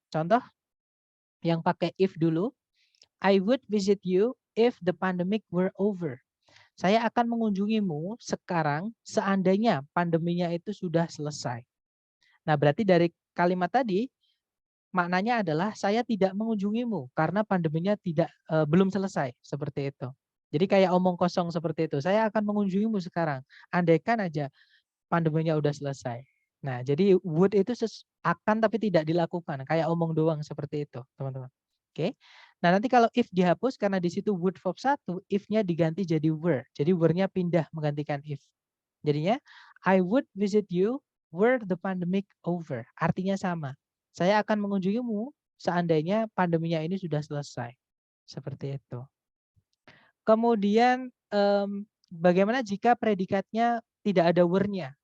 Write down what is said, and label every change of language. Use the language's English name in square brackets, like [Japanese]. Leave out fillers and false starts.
[Indonesian] Contoh yang pakai if dulu, [English] I would visit you if the pandemic were over. [Indonesian] Saya akan mengunjungimu sekarang seandainya pandeminya itu sudah selesai. Nah, berarti dari kalimat tadi maknanya adalah saya tidak mengunjungimu karena pandeminya belum selesai, seperti itu. Jadi kayak omong kosong seperti itu. Saya akan mengunjungimu sekarang. Andaikan aja pandeminya udah selesai. Nah, jadi would itu akan tapi tidak dilakukan, kayak omong doang seperti itu, teman-teman. Oke. Nah, nanti kalau if dihapus karena di situ would verb 1, if-nya diganti jadi were. Jadi were-nya pindah menggantikan if. [English] Jadinya I would visit you were the pandemic over. [Indonesian] Artinya sama. Saya akan mengunjungimu seandainya pandeminya ini sudah selesai. Seperti itu. Kemudian bagaimana jika predikatnya tidak ada were-nya?